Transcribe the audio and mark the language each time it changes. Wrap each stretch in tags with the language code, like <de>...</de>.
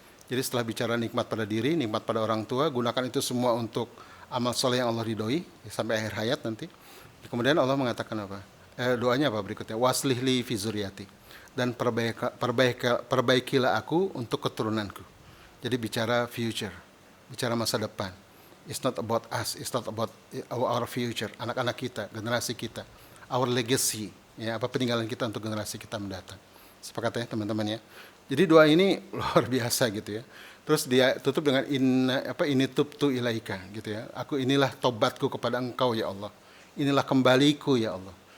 <id>Jadi setelah bicara nikmat pada diri, nikmat pada orang tua, gunakan itu semua untuk amal soleh yang Allah ridhoi ya, sampai akhir hayat nanti. Kemudian Allah mengatakan apa? Doanya apa berikutnya?</id> <ar>Waslihli fi zuriyati.</ar> <id>Dan perbaikilah aku untuk keturunanku. Jadi bicara future, bicara masa depan.</id> <en>It's not about us, it's not about our future,</en> <id>anak-anak kita, generasi kita.</id> <en>Our legacy,</en> <id>ya apa peninggalan kita untuk generasi kita mendatang. Sepakat ya teman-teman ya. Jadi doa ini luar biasa gitu ya. Terus dia tutup dengan ini</id> <ar>tubtu ilaika</ar> <id>gitu ya. Inilah tobatku kepada Engkau ya Allah. Inilah kembaliku ya Allah.</id>